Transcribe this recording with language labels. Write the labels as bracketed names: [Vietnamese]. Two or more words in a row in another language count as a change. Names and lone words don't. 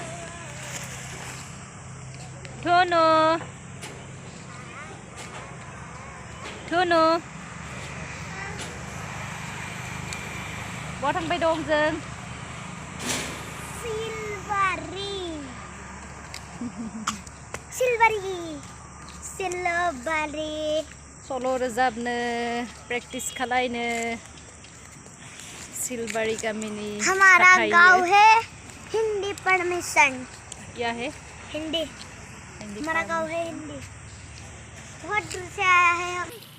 [Bodo] धनु बहा थांबाय दं जों सिलबारि सल' रोजाबनो प्रेक्टिस खालायनो सिलबारि गामिनि [Hindi] हमारा गांव है हिंदी परमिशन। क्या है? हिंदी हमारा गांव है हिंदी। बहुत दूर से आया है हम।